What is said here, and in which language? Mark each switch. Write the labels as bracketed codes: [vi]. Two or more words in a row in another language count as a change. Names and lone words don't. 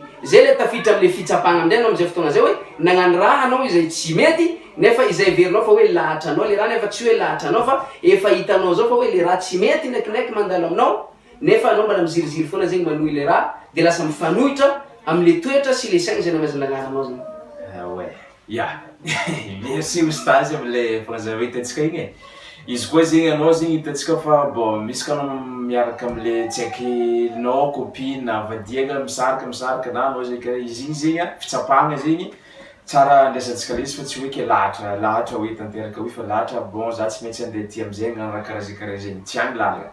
[mg] Zay le tafiditra am'le fitsapagna amin'izay anao am'izay fotoagna zay hoe nagnano raha anao izay tsy mety nefa izay iverinao fa hoe lahatra anao le raha nefa tsy hoe lahatra anao fa efa hitanao zao fa hoe le raha tsy mety ndraikindraiky mandalo aminao nefa anao mbola miziriziry foana zegny manohy le raha de lasa mifanohitra am'le toetra sy le saigny zay namezana Ndragnahary zegny. [fr] Ouais, ya. [mg] Merci ostazy am'le fagnazava hitantsika igny e. Izy koa zegny anao zegny hitantsika fa bon misy ka anao miaraka am'le tsaikinao copine vadiagna misaraka na anao zegny karaha izy igny zegny fitsapagna zegny tsara andraisantsika le izy fa tsy hoe ke lahatra hoe tanteraka hoe fa lahatra bon za tsy maintsy andeha ty am'zay agnano raha karaha zegny tsy agny lalagna.